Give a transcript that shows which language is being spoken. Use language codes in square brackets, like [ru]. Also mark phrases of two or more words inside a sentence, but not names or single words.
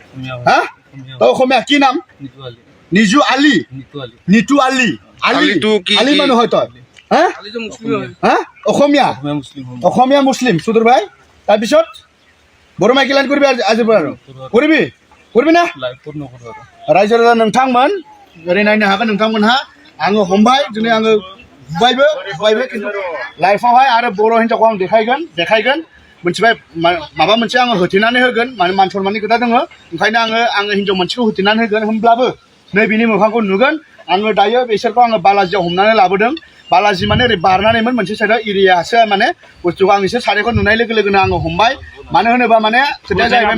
[as] হা তই অসমীয়া কি নাম নিজু আলি নিতু আলি আলি মানুহ হয় তই হা অসমীয়া মুছলিম সুদূৰ ভাই তাৰপিছত বড়ো মাইকী লাইন কৰিবি আজিৰ পৰা আৰু কৰিবি না [brx] रायजो राजा नोंथांमोन ओरै नायनो हागोन नोंथांमोनहा आङो हमबाय दिनै आङो बुबायबो खिन्थु लाइफआवहाय आरो बर' हिन्जावखौ आं देखायगोन मोनथिबाय माबा मोनसे आङो होथेनानै होगोन माने मान सनमाननि खोथा दङ ओंखायनो आङो हिन्जाव मोनसेखौ होथेनानै होगोन होमब्लाबो नै बिनि मोखांखौ नुगोन आङो दायो बिसोरखौ आङो बालाजियाव हमनानै लाबोदों बालाजि माने ओरै बारनानैमोन मोनसे साइडआव एरियासो माने बुस्थुखौ आं एसे सानैखौ नुनाय लोगो लोगोनो आङो हमबाय मानो होनोबा माने खोथाया